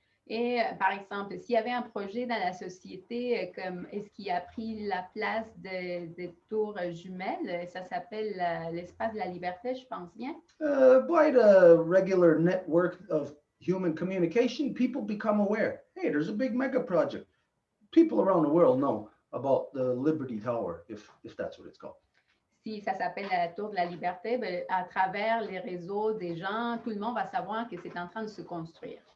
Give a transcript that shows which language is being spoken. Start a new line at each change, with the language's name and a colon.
French: Et par exemple, s'il y avait un projet dans la société comme est-ce qui a pris la place des tours jumelles, ça s'appelle l'espace de la liberté, je pense bien.
English: By the regular network of human communication, people become aware. Hey, there's a big mega project. People around the world know about the Liberty Tower, if that's what it's called.
French: Si ça s'appelle la tour de la liberté, ben, à travers les réseaux des gens, tout le monde va savoir que c'est en train de se construire.